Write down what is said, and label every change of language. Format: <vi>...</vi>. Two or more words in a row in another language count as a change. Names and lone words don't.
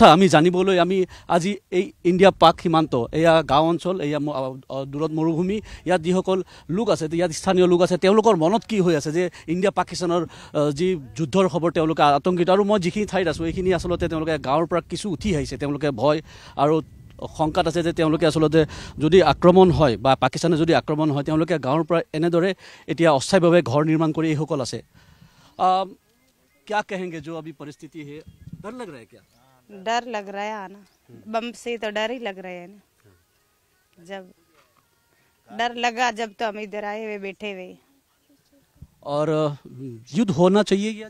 <as>আমি জানিবলৈ আমি আজি এই ইণ্ডিয়া পাক সীমান্ত এয়া গাঁও অঞ্চল এয়া দূৰত মৰুভূমি ইয়াত যিসকল লোক আছে ইয়াত স্থানীয় লোক আছে তেওঁলোকৰ মনত কি হৈ আছে যে ইণ্ডিয়া পাকিস্তানৰ যি যুদ্ধৰ খবৰ তেওঁলোকে আতংকিত আৰু মই যিখিনি ঠাইত আছো এইখিনি আসলতে তেওঁলোকে গাঁৱৰ পৰা কিছু উঠি আহিছে তেওঁলোকে ভয় আৰু শংকাত আছে যে তেওঁলোকে আসলতে যদি আক্ৰমণ হয় বা পাকিস্তানে যদি আক্ৰমণ হয় তেওঁলোকে গাঁৱৰ পৰা এনেদৰে এতিয়া অস্থায়ীভাৱে ঘৰ নিৰ্মাণ কৰি এইসকল আছে</as> <hi>क्या कहेंगे जो अभी परिस्थिति है डर लग रहा है क्या डर लग रहा है ना बम से तो डर ही लग रहा है ना जब डर लगा जब तो हम इधर आए हुए बैठे हुए और युद्ध होना चाहिए या</hi>